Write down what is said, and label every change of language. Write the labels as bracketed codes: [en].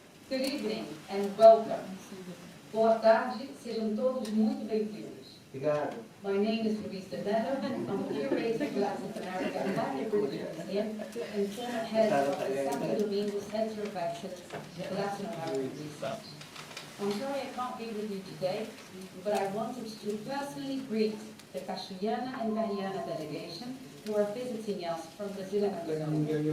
[en] Good evening and welcome. [pt] Boa tarde, sejam todos muito bem-vindos. Obrigado. [en] My name is Louise de Mello. I'm curator of Latin America at the British Museum and former head of the Santo Domingo Center of Excellence for Latin American Research. I'm sorry I can't be with you today, but I wanted to personally greet the Cachuiana and Kayana delegation who are visiting us from Brazil and Amazonia.